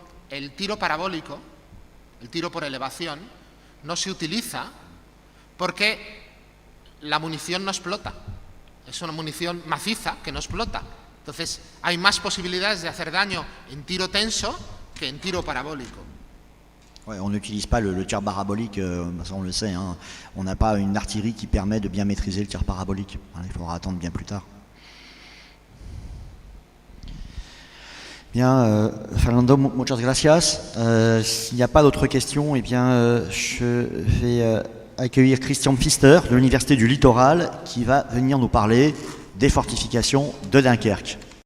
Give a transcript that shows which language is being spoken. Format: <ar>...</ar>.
<es>El tiro parabólico, el tiro por elevación, no se utiliza porque la munición no explota. Es una munición maciza que no explota. Entonces, hay más posibilidades de hacer daño en tiro tenso que en tiro parabólico.</es> <fr>Ouais, on n'utilise pas le tir parabolique, ça on le sait, hein. On n'a pas une artillerie qui permet de bien maîtriser le tir parabolique. Il faudra attendre bien plus tard.</fr> <es>Bien, Fernando, muchas gracias.</es> <fr>S'il n'y a pas d'autres questions, eh bien, je vais accueillir Christian Pfister de l'Université du Littoral qui va venir nous parler des fortifications de Dunkerque.</fr>